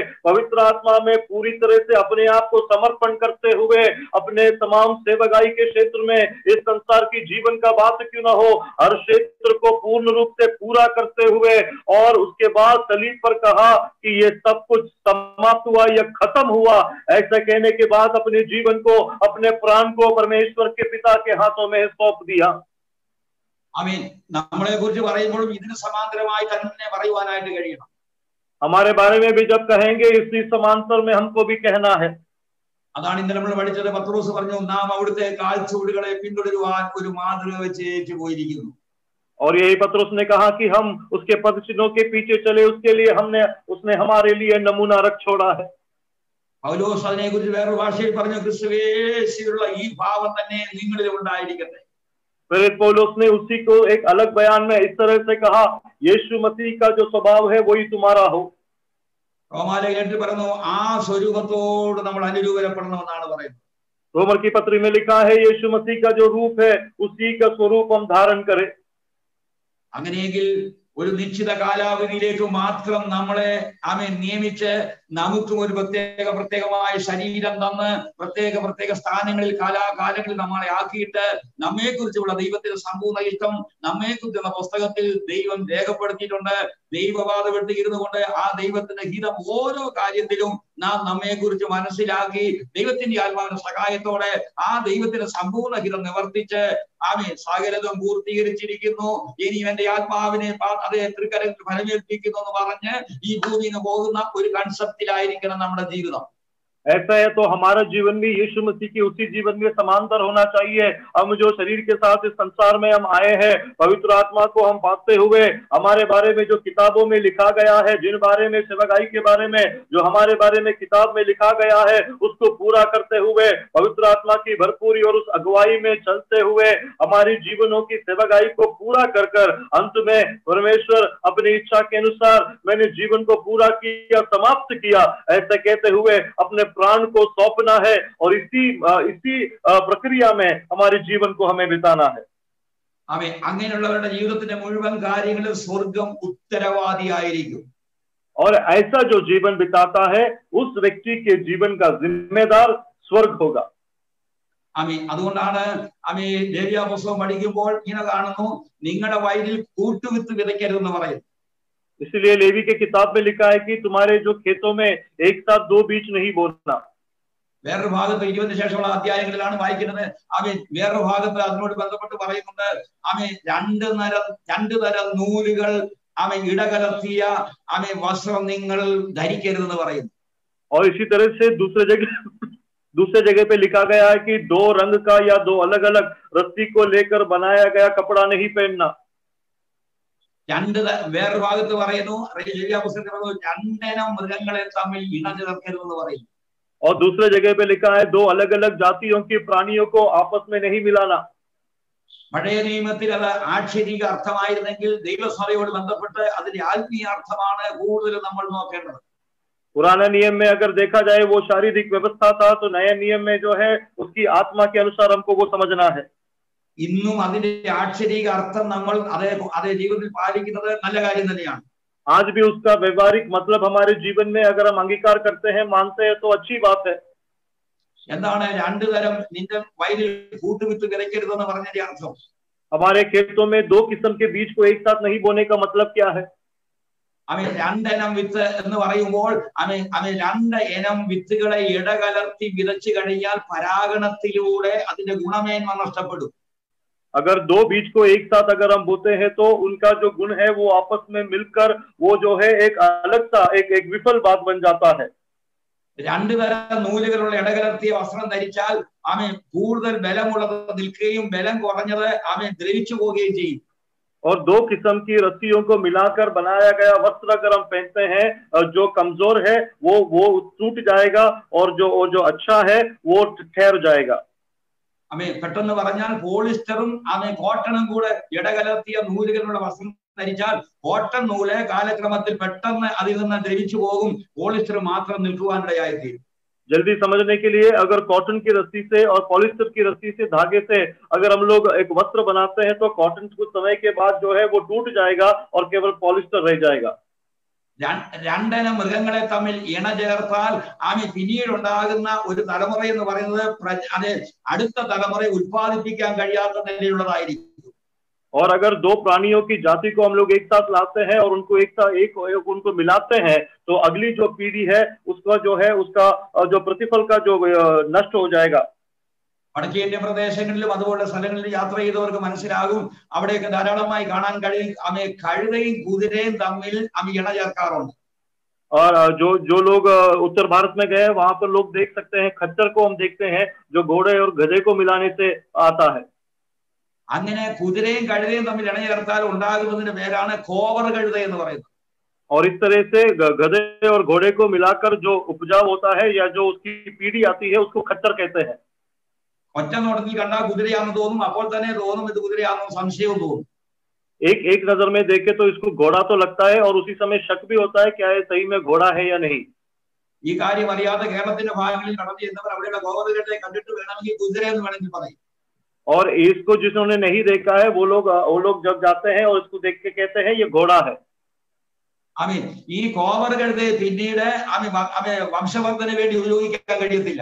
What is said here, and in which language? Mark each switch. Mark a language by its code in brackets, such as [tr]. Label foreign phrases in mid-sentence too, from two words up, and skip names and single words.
[hi] पवित्र आत्मा में पूरी तरह से अपने आप को समर्पण करते हुए अपने तमाम सेवकाई के क्षेत्र में, इस संसार की जीवन का बात क्यों ना हो, हर क्षेत्र को पूर्ण रूप से पूरा करते हुए, और उसके बाद सलीब पर कहा कि ये सब कुछ समाप्त हुआ, यह खत्म हुआ। ऐसा कहने के बाद अपने जीवन को, अपने प्राण को परमेश्वर के पिता के हाथों में सौंप दिया। [ml] ആമേൻ. നമ്മളെ കുറിച്ച് പറയുമ്പോഴും ഇതിന് സമാന്തരമായി തന്നെ പറയുവാനായിട്ട് കഴിയണം. [hi] हमारे बारे में भी जब कहेंगे, इसी समांतर में हमको भी कहना है। [ml] അതാണ് ഇന്നലെ നമ്മൾ പഠിച്ചത്. പത്രോസ് പറഞ്ഞു, നാം അവിടുത്തെ കാൽച്ചുവടുകളെ പിന്തുടരുവാൻ ഒരു മാതൃക വെച്ച് ഏറ്റുപോയിരിക്കുന്നു. [hi] और यही पत्रुस ने कहा कि हम उसके पदचिन्हों के पीछे चले, उसके लिए उसने हमारे लिए नमूना रख छोड़ा है। [ml] പൗലോസ് അതിനെ കുറിച്ച് വേറൊരു ഭാഷയിൽ പറഞ്ഞു, ക്രിസ്തുവേശുവിലുള്ള ഈ ഭാവം തന്നെ നിങ്ങളിൽ ഉണ്ടായിരിക്കട്ടെ. [hi] फिर पौलुस ने उसी को एक अलग बयान में इस तरह से कहा, यीशु मसीह का जो स्वभाव है वही तुम्हारा हो। [ml] റോമാലേഖനത്തിൽ പറഞ്ഞു, ആ സ്വരൂപത്തോട് നമ്മൾ അനുരൂപപ്പെടണമെന്നാണ് പറയുന്നത്. [hi] रोमर की पत्री में लिखा है, यीशु मसीह का जो रूप है उसी का स्वरूप हम धारण करें। [ml] അങ്ങനെയെങ്കിൽ ഒരു നിശ്ചിത കാലാവധിയിലേക്ക് മാത്രം നമ്മളെ നിയമിച്ച് നമുക്കും ഒരു പ്രത്യേകമായ ശരീരം തന്ന് പ്രത്യേക സ്ഥാനങ്ങളിൽ കാലാകാലങ്ങളിൽ നമ്മളെ ആക്കിയിട്ട് നമ്മെക്കുറിച്ചുള്ള ദൈവത്തിന്റെ സമ്പൂർണ്ണ ഇഷ്ടം നമ്മെക്കുറിച്ചുള്ള പുസ്തകത്തിൽ ദൈവം രേഖപ്പെടുത്തിയിട്ടുണ്ട്. ദൈവവാദം എടുത്തിരുന്നു കൊണ്ട് ആ ദൈവത്തിന്റെ ഹിതം ഓരോ കാര്യത്തിലും നാം നമ്മെക്കുറിച്ച് മനസ്സിലാക്കി ദൈവത്തിന്റെ ആത്മാവിന്റെ സഹായത്തോടെ ആ ദൈവത്തിന്റെ സമ്പൂർണ്ണ ഹിതം നിവർത്തിച്ച് സകലതും പൂർത്തീകരിച്ചിരിക്കുന്നു. ഇനി എന്റെ ആത്മാവിനെ അതേ തൃക്കരത്തിൽ ഫലമേൽപ്പിക്കുന്നു എന്ന് പറഞ്ഞ് ഈ ഭൂമിയിൽ നിന്ന് പോകുന്ന ഒരു കൺസെപ്റ്റിലായിരിക്കണം നമ്മുടെ ജീവിതം. [hi] ऐसा है तो हमारा जीवन भी यीशु मसीह के उसी जीवन में समांतर होना चाहिए। हम जो शरीर के साथ इस संसार में हम आए हैं, पवित्र आत्मा को हम पाते हुए हमारे बारे में जो किताबों में लिखा गया है, जिन बारे में सेवकाई के बारे में जो हमारे बारे में किताब में लिखा गया है, उसको पूरा करते हुए पवित्र आत्मा की भरपूरी और उस अगुवाई में चलते हुए हमारी जीवनों की सेवकाई को पूरा कर कर अंत में परमेश्वर अपनी इच्छा के अनुसार मैंने जीवन को पूरा किया, समाप्त किया, ऐसे कहते हुए अपने प्राण को सौंपना है और इसी प्रक्रिया में हमारे जीवन को हमें बिताना है। [ml] അങ്ങനെയുള്ളവരുടെ ജീവിതത്തിന്റെ മുഴുവൻ കാര്യങ്ങളിൽ സ്വർഗം ഉത്തരവാദിയായിരിക്കും. [hi] और ऐसा जो जीवन बिताता है उस व्यक्ति के जीवन का जिम्मेदार स्वर्ग होगा। [ml] അതുകൊണ്ടാണ് ലേവ്യ പുസ്തകം പഠിക്കുമ്പോൾ ഇങ്ങനെ കാണുന്നു, നിങ്ങളുടെ വയലിൽ കൂട്ടുവിത്ത് വിതയ്ക്കരുതെന്ന് പറയും. [hi] इसलिए लेवी के किताब में लिखा है कि तुम्हारे जो खेतों में एक साथ दो बीज नहीं बोना। [ml] വേറൊരു ഭാഗത്ത് 20 ശേഷമുള്ള അധ്യായങ്ങളിലാണ് വായിക്കുന്നത്. വേറൊരു ഭാഗത്ത് അതിനോട് ബന്ധപ്പെട്ട് പറയുന്നുണ്ട്, രണ്ടു തരം നൂലുകൾ ഇടകലർത്തിയ വസ്ത്രം നിങ്ങൾ ധരിക്കരുതെന്ന് പറയുന്നു. [hi] और इसी तरह से दूसरे जगह पे लिखा गया है कि दो रंग का या दो अलग अलग रस्सी को लेकर बनाया गया कपड़ा नहीं पहनना। [ml] വേറൊരു ഭാഗത്ത് പറയുന്നു, രണ്ടിനം മൃഗങ്ങളെ തമ്മിൽ ഇണചേർക്കരുതെന്ന് പറയും. [hi] और दूसरे जगह पे लिखा है दो अलग अलग जातियों की प्राणियों को आपस में नहीं मिलाना। [ml] പഴയ നിയമത്തിൽ അത് ആക്ഷരിക അർത്ഥമായിരുന്നെങ്കിൽ ദൈവസഭയോട് ബന്ധപ്പെട്ട് അതിന്റെ ആത്മീയ അർത്ഥമാണ് കൂടുതൽ നമ്മൾ നോക്കേണ്ടത്. [hi] पुराना नियम में अगर देखा जाए वो शारीरिक व्यवस्था था, तो नए नियम में जो है उसकी आत्मा के अनुसार हमको वो समझना है। [ml] ഇന്നും അതിന്റെ ആക്ഷരിക അർത്ഥം നമ്മൾ അതേ ജീവിതത്തിൽ പാലിക്കുന്നത് നല്ല കാര്യം തന്നെയാണ്. [hi] आज भी उसका व्यवहारिक मतलब हमारे जीवन में अगर हम अंगीकार करते हैं, मानते हैं, तो अच्छी बात है। [ml] എന്താണ് രണ്ടു തരം നിന്റെ വയലിൽ കൂട്ടുവിത്ത് വിതയ്ക്കരുതെന്ന് പറഞ്ഞതിന്റെ അർത്ഥം? [hi] हमारे खेतों में दो किस्म के बीज को एक साथ नहीं बोने का मतलब क्या है? [ml] രണ്ടിനം വിത്ത് എന്ന് പറയുമ്പോൾ രണ്ട് ഇനം വിത്തുകളെ ഇടകലർത്തി വിതച്ചു കഴിഞ്ഞാൽ പരാഗണത്തിലൂടെ അതിന്റെ ഗുണമേന്മ നഷ്ടപ്പെടും. [hi] अगर दो बीज को एक साथ अगर हम बोते हैं तो उनका जो गुण है वो आपस में मिलकर वो जो है एक अलग सा एक विफल बात बन जाता है। [ml] രണ്ടു തരം നൂലുകളുള്ള ഇടകലർത്തിയ വസ്ത്രം ധരിച്ചാൽ കൂടുതൽ ബലമുള്ളത് നിൽക്കുകയും ബലം കുറഞ്ഞത് ദ്രവിച്ചു പോവുകയും ചെയ്യും. [hi] और दो किस्म की रस्सियों को मिलाकर बनाया गया वस्त्र अगर हम पहनते हैं, जो कमजोर है वो टूट जाएगा और जो अच्छा है वो ठहर जाएगा। [ml] പെട്ടെന്ന് പറഞ്ഞാൽ പോളിസ്റ്ററും കോട്ടണും കൂടെ ഇടകലർത്തിയ നൂലുകളുള്ള വസ്ത്രം ധരിച്ചാൽ കോട്ടൺ നൂല് കാലക്രമത്തിൽ പെട്ടെന്ന് അതിൽ നിന്ന് ദ്രവിച്ചു പോകും, പോളിസ്റ്റർ മാത്രം നിൽക്കുവാനിടയായിത്തീരും. [hi] जल्दी समझने के लिए अगर कॉटन की रस्सी से और पॉलिस्टर की रस्सी से धागे से अगर हम लोग एक वस्त्र बनाते हैं तो कॉटन कुछ समय के बाद जो है वो टूट जाएगा और केवल पॉलिस्टर रह जाएगा। [ml] രണ്ടിനം മൃഗങ്ങളെ തമ്മിൽ ഇണ ചേർത്താൽ പിന്നീട് ഉണ്ടാകുന്ന ഒരു തലമുറ എന്ന് പറയുന്നത് അത് അടുത്ത തലമുറയെ ഉത്പാദിപ്പിക്കാൻ കഴിയാത്ത നിലയുള്ളതായിരിക്കും. [hi] और अगर दो प्राणियों की जाति को हम लोग एक साथ लाते हैं और उनको उनको मिलाते हैं तो अगली जो पीढ़ी है उसका जो है उसका जो प्रतिफल का जो नष्ट हो जाएगा। [ml] വടക്കേന്ത്യൻ പ്രദേശങ്ങളിലും അതുപോലുള്ള സ്ഥലങ്ങളിൽ യാത്ര ചെയ്തവർക്ക് മനസ്സിലാകും, അവിടെയൊക്കെ ധാരാളമായി കാണാൻ കഴിയും കഴുതയും കുതിരയും തമ്മിൽ ഇണ ചേർക്കാറുണ്ട്. [hi] और जो लोग उत्तर भारत में गए वहां पर लोग देख सकते हैं खच्चर को हम देखते हैं जो घोड़े और गधे को मिलाने से आता है। [ml] അങ്ങനെ കുതിരയും കഴുതയും തമ്മിൽ ഇണ ചേർത്താൽ ഉണ്ടാകുന്നതിന്റെ പേരാണ് കോവർ കഴുത എന്ന് പറയുന്നത്. [hi] और इस तरह से गधे और घोड़े को मिलाकर जो उपजाऊ होता है या जो उसकी पीढ़ी आती है उसको खच्चर कहते हैं। [ml] ഒറ്റ നോട്ടത്തിൽ കണ്ടാൽ കുതിരയാണെന്ന് തോന്നും, അപ്പോൾ തന്നെ തോന്നും ഇത് കുതിരയാണെന്ന് സംശയവും തോന്നും. [hi] एक नजर में देखे तो इसको घोड़ा तो लगता है और उसी समय शक भी होता है क्या ये सही में घोड़ा है या नहीं। [ml] ഈ കാര്യം അറിയാതെ കേരളത്തിന്റെ ഭാഗങ്ങളിൽ കടന്നു ചെന്നവർ അവിടെയുള്ള ഗോവധകളെ കണ്ടിട്ട് വേണമെങ്കിൽ കുതിര എന്ന് വേണമെങ്കിൽ പറയും. [hi] और इसको जिन्होंने नहीं देखा है वो लोग जब जाते हैं और इसको देख के कहते हैं ये घोड़ा है। [ml] ഈ കോവറുകളുടെ പിന്നീട് വംശവർദ്ധന വേണ്ടി ഉപയോഗിക്കാൻ കഴിയത്തില്ല.